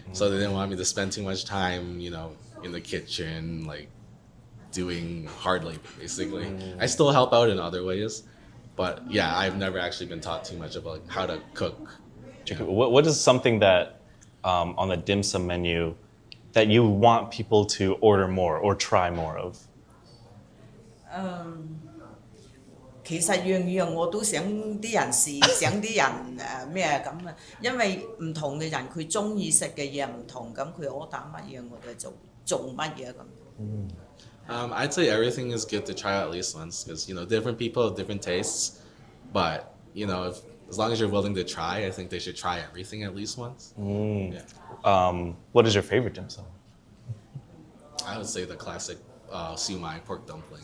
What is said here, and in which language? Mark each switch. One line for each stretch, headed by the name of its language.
English: So they didn't want me to spend too much time, in the kitchen, like doing hard labor, basically. I still help out in other ways, but yeah, I've never actually been taught too much about how to cook. What is something that on the dim sum menu that you want people to order more or try more of?
Cantonese: 其實樣樣我都想啲人試，想啲人咩咁啊，因為唔同嘅人佢中意食嘅嘢唔同，咁佢order乜嘢我哋做乜嘢咁。
English: I'd say everything is good to try at least once because different people have different tastes, but as long as you're willing to try, I think they should try everything at least once. Yeah. What is your favorite dim sum? I would say the classic siu mai pork dumpling.